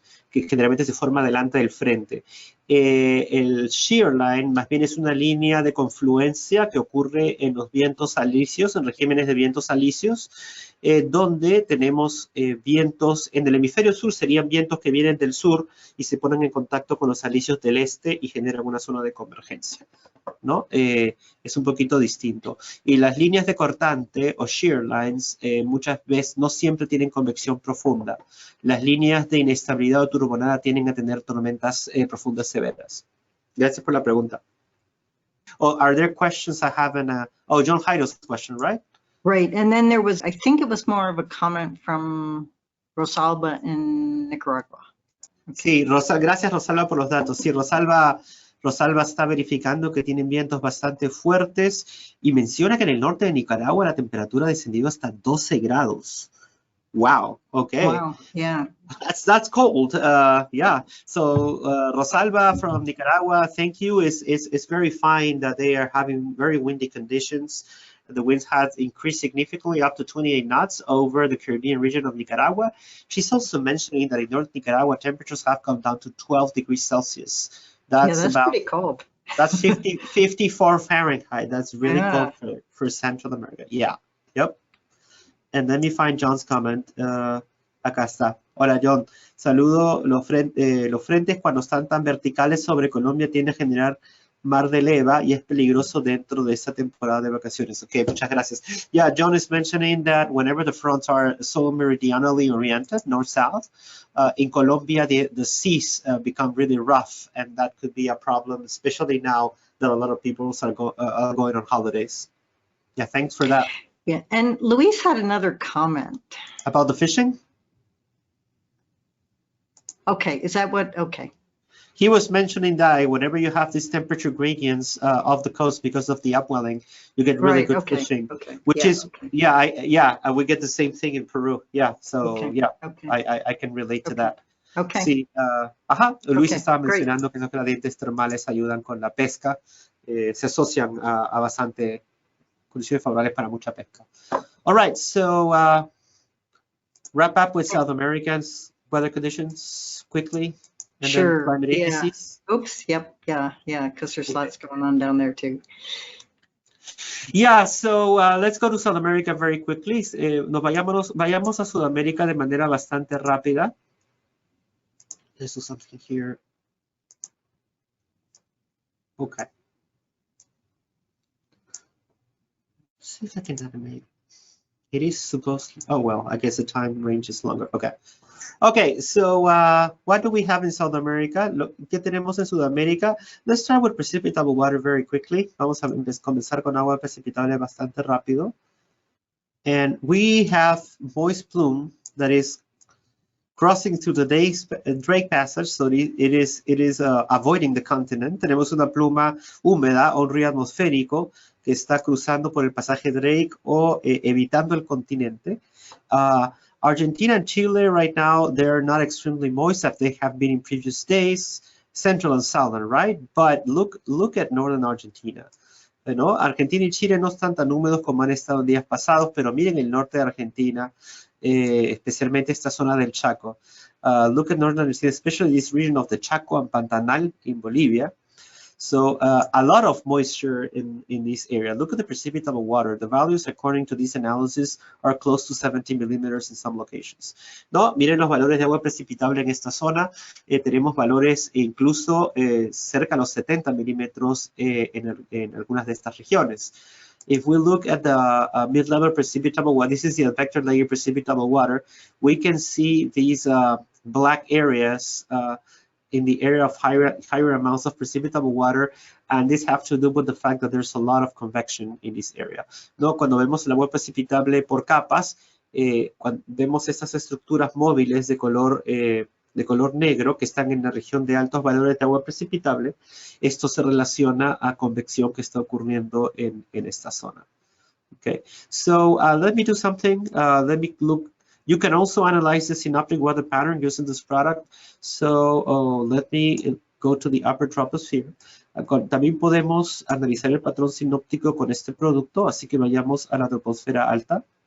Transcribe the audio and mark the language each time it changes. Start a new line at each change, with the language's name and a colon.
Spanish: Que generalmente se forma delante del frente. El shear line más bien es una línea de confluencia que ocurre en los vientos alisios, en regímenes de vientos alisios, donde tenemos vientos en el hemisferio sur, serían vientos que vienen del sur y se ponen en contacto con los alisios del este y generan una zona de convergencia, ¿no? Es un poquito distinto. Y las líneas de cortante o shear lines muchas veces no siempre tienen convección profunda. Las líneas de inestabilidad o turbonada tienden a tener tormentas profundas severas. Gracias por la pregunta.
English: Oh, are there questions I haven't? Oh, John Jairo's question, right? Right, and then there was, I think it was more of a comment from Rosalba in Nicaragua.
Spanish: Sí, gracias Rosalba por los datos. Sí, Rosalba está verificando que tienen vientos bastante fuertes y menciona que en el norte de Nicaragua la temperatura ha descendido hasta 12 grados.
English: Wow, okay. Wow, yeah. That's cold. Yeah. So Rosalba from Nicaragua, thank you. It's very fine that they are having very windy conditions. The winds have increased significantly up to 28 knots over the Caribbean region of Nicaragua. She's also mentioning that in North Nicaragua, temperatures have come down to 12 degrees Celsius. That's pretty cold. That's 54 Fahrenheit. That's really cold for Central America. Yeah. Yep. And let me find John's comment.
Spanish: Acá está. Hola, John. Saludo. Los frentes cuando están tan verticales sobre Colombia tienden a generar mar de leva y es peligroso dentro de esta temporada de vacaciones. Okay, muchas gracias.
English: Yeah, John is mentioning that whenever the fronts are so meridianally oriented, north-south, in Colombia, the seas become really rough, and that could be a problem, especially now that a lot of people are going on holidays. Yeah, thanks for that. Yeah, and Luis had another comment. About the fishing? Okay, is that what, okay. He was mentioning that whenever you have these temperature gradients off the coast because of the upwelling, you get really good fishing. Okay. Which we get the same thing in Peru. Yeah, so I can relate to that. Okay.
Spanish: Sí, Luis estaba mencionando que esos gradientes termales ayudan con la pesca, se asocian a bastante condiciones favorables para mucha pesca.
English: All right, so wrap up with South American's weather conditions quickly. And sure. Climate agencies. Oops. Yep. Yeah. Because there's lots going on down there too. Yeah. So let's go to South America very quickly.
Spanish: Vayamos a Sudamérica de manera bastante rápida.
English: Let's do something here. Okay. Let's see if I can animate. It is supposed to. Oh well, I guess the time range is longer. Okay. Okay, so what do we have in South America?
Spanish: ¿Qué tenemos en Sudamérica?
English: Let's start with precipitable water very quickly.
Spanish: Vamos a comenzar con agua precipitable bastante rápido.
English: And we have moist plume that is crossing through the Drake Passage, so it is avoiding the continent.
Spanish: Tenemos una pluma húmeda o un río atmosférico que está cruzando por el pasaje Drake o evitando el continente.
English: Argentina and Chile right now, they're not extremely moist as they have been in previous days, central and southern, right? But look at northern Argentina.
Spanish: ¿No? Argentina y Chile no están tan húmedos como han estado en días pasados, pero miren el norte de Argentina, especialmente esta zona del Chaco.
English: Look at northern Argentina, especially this region of the Chaco and Pantanal in Bolivia. So a lot of moisture in this area. Look at the precipitable water. The values, according to this analysis, are close to 70 millimeters in some locations.
Spanish: No, miren los valores de agua precipitable en esta zona. Tenemos valores incluso cerca de los 70 milímetros en algunas de estas regiones.
English: If we look at the mid-level precipitable water, this is the vector layer precipitable water, we can see these black areas in the area of higher amounts of precipitable water, and this have to do with the fact that there's a lot of convection in this area.
Spanish: ¿No? Cuando vemos el agua precipitable por capas, cuando vemos estas estructuras móviles de color negro que están en la región de altos valores de agua precipitable, esto se relaciona a convección que está ocurriendo en esta zona.
English: Okay, so let me do something. Let me look. You can also analyze the synoptic weather pattern using this product. So let me go to the upper troposphere.
Spanish: También podemos analizar el patrón sinóptico con este producto, así que vayamos a la troposfera alta.